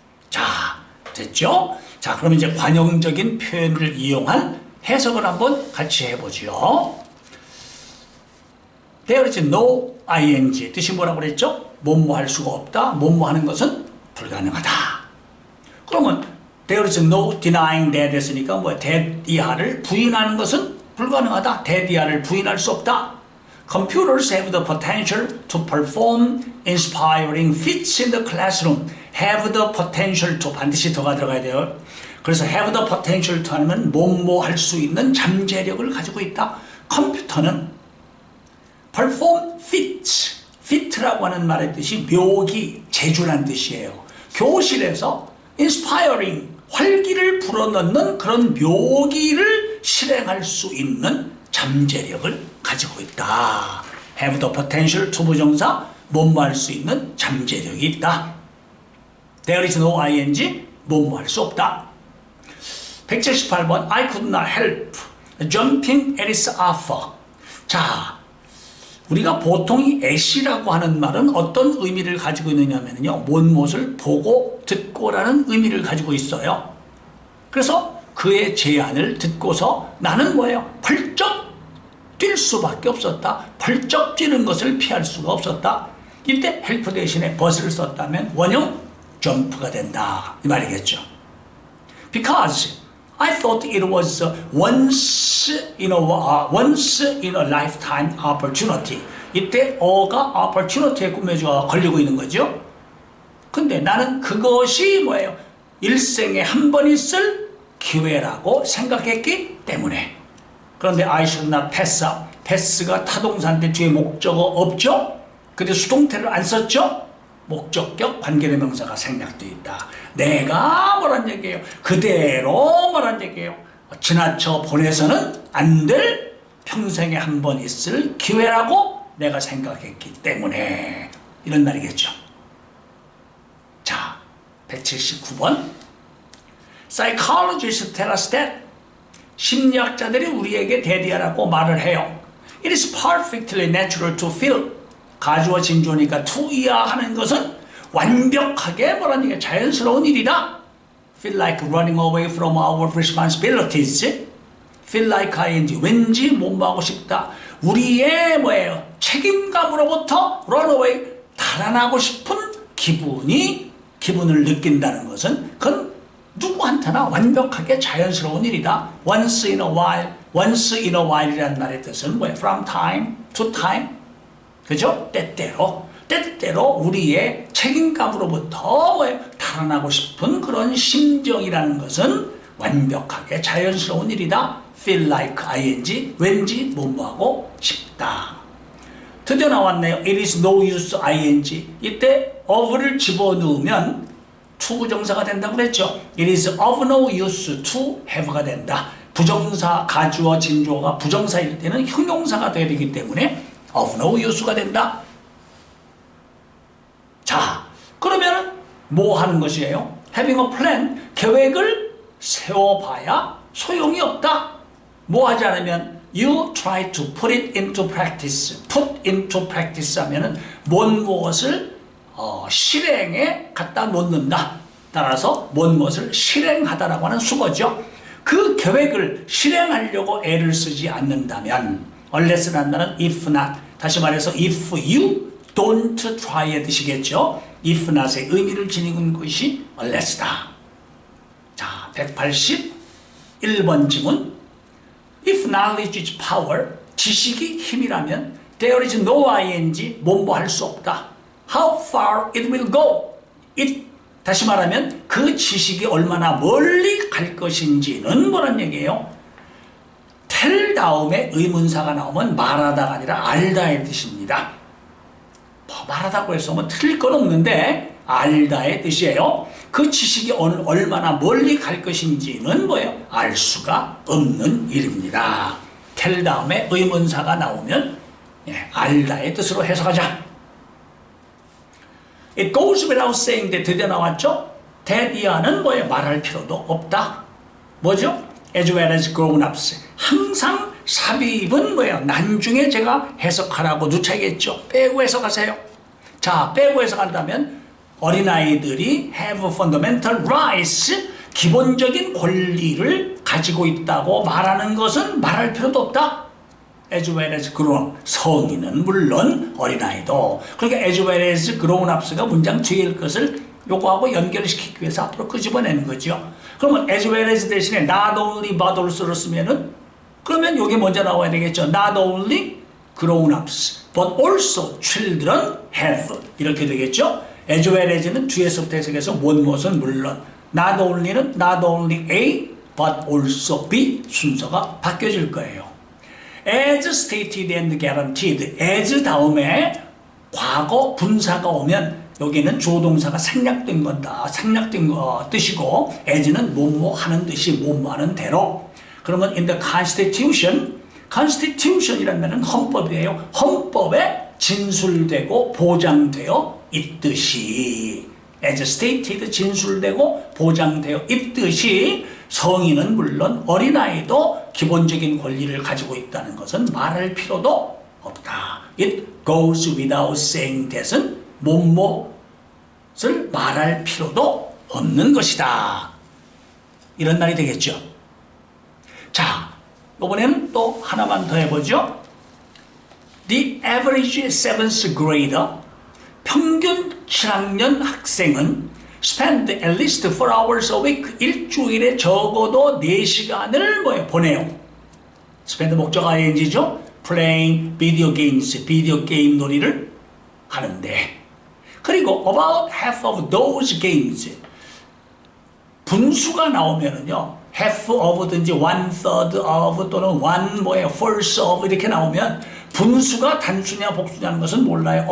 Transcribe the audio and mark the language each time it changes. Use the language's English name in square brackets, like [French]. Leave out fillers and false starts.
[Korean] 자, 됐죠? 자, 그럼 이제 관용적인 표현을 이용한 해석을 한번 같이 해보죠. [English] There is no ing. [Korean] 뜻이 뭐라고 그랬죠? 뭐뭐 할 수가 없다. 뭐뭐 하는 것은 불가능하다. 그러면 [English] There is no denying that [Korean] 했으니까 뭐야? that 이하를 부인하는 것은 불가능하다. that 이하를 부인할 수 없다. [English] Computers have the potential to perform inspiring feats in the classroom. Have the potential to [Korean] 반드시 더가 들어가야 돼요. 그래서 have the potential to 하면 뭐뭐 할 수 있는 잠재력을 가지고 있다. [English] 컴퓨터는 perform feats. [Korean] fit라고 하는 말의 뜻이 묘기, 재주란 뜻이에요. 교실에서 inspiring, 활기를 불어넣는 그런 묘기를 실행할 수 있는 잠재력을 가지고 있다. [English] have the potential to [Korean] 부정사, 뭐뭐 할 수 있는 잠재력이 있다. [English] There is no ing, [Korean] 뭐뭐 할 수 없다. 178번 [English] I could not help jumping at its offer. [Korean] 자, 우리가 보통 이 at이라고 하는 말은 어떤 의미를 가지고 있느냐면요, 무엇을 보고 듣고라는 의미를 가지고 있어요. 그래서 그의 제안을 듣고서 나는 뭐예요? 벌쩍 뛸 수밖에 없었다. 벌쩍 뛰는 것을 피할 수가 없었다. 이때 help 대신에 but을 썼다면 원형 jump가 된다 이 말이겠죠. [English] Because I thought it was once in a lifetime opportunity. [Korean] 이때 어가 opportunity에 꾸며져 걸리고 있는 거죠. 근데 나는 그것이 뭐예요? 일생에 한 번 있을 기회라고 생각했기 때문에. 그런데 [English] I should not pass up. [Korean] pass가 타동사인데 뒤에 목적어 없죠? 근데 수동태를 안 썼죠? 목적격 관계대명사가 생략되어 있다. 내가 뭐란 얘기예요? 그대로 뭐란 얘기예요? 지나쳐 보내서는 안 될 평생에 한 번 있을 기회라고 내가 생각했기 때문에 이런 말이겠죠. 자, 179번 [English] Psychologists tell us that [Korean] 심리학자들이 우리에게 대디하라고 말을 해요. [English] It is perfectly natural to feel. [Korean] 가주어 진주어니까 to 하는 것은 완벽하게 뭐라는 얘기야? 자연스러운 일이다. [English] Feel like running away from our responsibilities. Feel like ing. [Korean] 왠지 못하고 싶다. 우리의 뭐예요? [English] 책임감으로부터 run away. [Korean] 달아나고 싶은 기분을 느낀다는 것은 그건 누구한테나 완벽하게 자연스러운 일이다. [English] Once in a while. Once in a while이라는 [Korean] 말의 뜻은 뭐예요? [English] From time to time. [Korean] 그죠? 때때로 우리의 책임감으로부터 뭐예요? 달아나고 싶은 그런 심정이라는 것은 완벽하게 자연스러운 일이다. [English] Feel like ing. [Korean] 왠지 뭐뭐하고 싶다. 드디어 나왔네요. [English] It is no use ing. [Korean] 이때 of를 집어넣으면 투부정사가 된다고 그랬죠. [English] It is of no use to have가 [Korean] 된다. 부정사, 가주어, 진주어가 부정사일 때는 형용사가 돼야 되기 때문에 of no use가 된다. 자, 그러면 뭐 하는 것이에요? [English] Having a plan, [Korean] 계획을 세워봐야 소용이 없다. 뭐 하지 않으면 [English] you try to put it into practice. [Korean] put into practice 하면은 무엇을 실행에 갖다 놓는다. 따라서 무엇을 실행하다라고 하는 수거죠. 그 계획을 실행하려고 애를 쓰지 않는다면 unless 한다는 if not. 다시 말해서 [English] if you don't try의 뜻이겠죠. [Korean] if not의 의미를 지니는 것이 unless다. 자, 181번 지문. [English] If knowledge is power, [Korean] 지식이 힘이라면 [English] there is no ing, [Korean] 뭐뭐 할 수 없다. [English] How far it will go. [Korean] 다시 말하면 그 지식이 얼마나 멀리 갈 것인지는 뭐란 얘기예요? tell 다음에 의문사가 나오면 말하다가 아니라 알다의 뜻입니다. 말하다고 해서 뭐 틀릴 건 없는데 알다의 뜻이에요. 그 지식이 얼마나 멀리 갈 것인지는 뭐예요? 알 수가 없는 일입니다. tell 다음에 의문사가 나오면 알다의 뜻으로 해석하자. [English] It goes without saying that [Korean] 드디어 나왔죠? 대디아는 뭐예요? 말할 필요도 없다. 뭐죠? [English] As well as grown-ups. [Korean] 항상 삽입은 뭐예요? 나중에 제가 해석하라고 누차겠죠. 빼고 해석하세요. 자, 빼고 해석한다면 어린아이들이 [English] have fundamental rights, [Korean] 기본적인 권리를 가지고 있다고 말하는 것은 말할 필요도 없다. [English] as well as grown, [Korean] 성인은 물론 어린아이도. 그러니까 as well as grown ups가 문장 뒤에 것을 요거하고 연결시키기 위해서 앞으로 끄집어내는 거죠. 그러면 as well as 대신에 not only but also를 쓰면은 그러면 요게 먼저 나와야 되겠죠. [English] not only grown ups but also children have [Korean] 이렇게 되겠죠. as well as는 뒤에서부터 해석해서 무엇은 물론, not only는 not only A but also B 순서가 바뀌어질 거예요. [English] as stated and guaranteed, [Korean] as 다음에 과거 분사가 오면 여기는 조동사가 생략된 건다. 생략된 뜻이고 as는 뭐뭐 하는 듯이 뭐뭐 하는 대로. 그러면 in the constitution, constitution이라는 말은 헌법이에요. 헌법에 진술되고 보장되어 있듯이 as stated 진술되고 보장되어 있듯이 성인은 물론 어린아이도 기본적인 권리를 가지고 있다는 것은 말할 필요도 없다. [English] It goes without saying that은 [Korean] 뭐뭐을 말할 필요도 없는 것이다. 이런 말이 되겠죠. 자, 이번에는 또 하나만 더 해보죠. [English] The average 7th grader, [Korean] 평균 7학년 학생은 [English] spend at least 4 hours a week, [Korean] 일주일에 적어도 4시간을 보내요. spend 목적 ing죠. [English] playing video games, [Korean] 비디오 게임 놀이를 하는데, 그리고 [English] about half of those games, [Korean] 분수가 나오면은요, half of든지 one third of 또는 one fourth of 이렇게 나오면 분수가 단수냐 복수냐는 것은 몰라요.